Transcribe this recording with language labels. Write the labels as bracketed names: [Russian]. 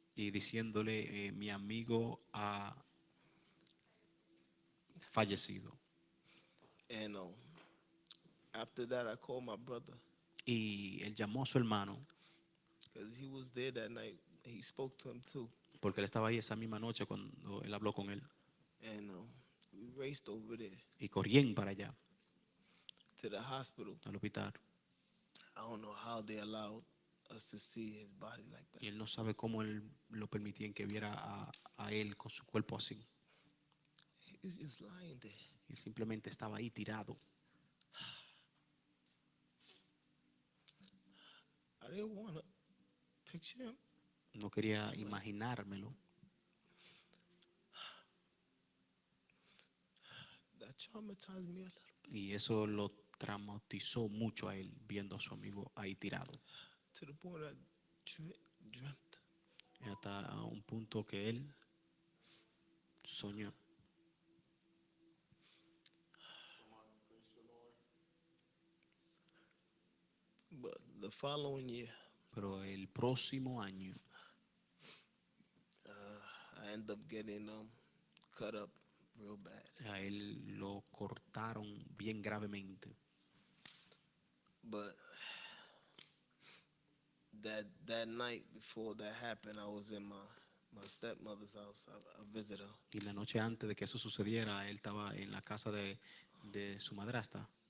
[Spanish] y diciéndole, mi amigo ha fallecido. [English] And after that, I called my brother [Spanish] Y él llamó a su hermano, [English] because he was there that night. He spoke to him too, [Spanish] porque él estaba ahí esa misma noche cuando él habló con él. [English] and we raced over there [Spanish] Y corrían para allá, [English] to the hospital. [Spanish] al hospital. [English] I don't know how they allowed us to see his body like that. [Spanish] Y él no sabe cómo él lo permitían que viera a él con su cuerpo así. [English] He was just lying there. [Spanish] Él simplemente estaba ahí tirado. [English] I didn't want to picture him. [Spanish] No quería imaginármelo. [English] That traumatized me a little bit, [Spanish] Y eso lo traumatizó mucho a él, viendo a su amigo ahí tirado. [English] to the point I dreamt. [Spanish] Y hasta a un punto que él soñó. [English] But the following year, [Spanish] Pero el próximo año [English] I ended up getting cut up real bad. [Spanish] a él lo cortaron bien gravemente. [English] But that night before that happened, I was in my stepmother's house. I visited her. [Spanish] Y la noche antes de que eso sucediera, él estaba en la casa de su madrastra.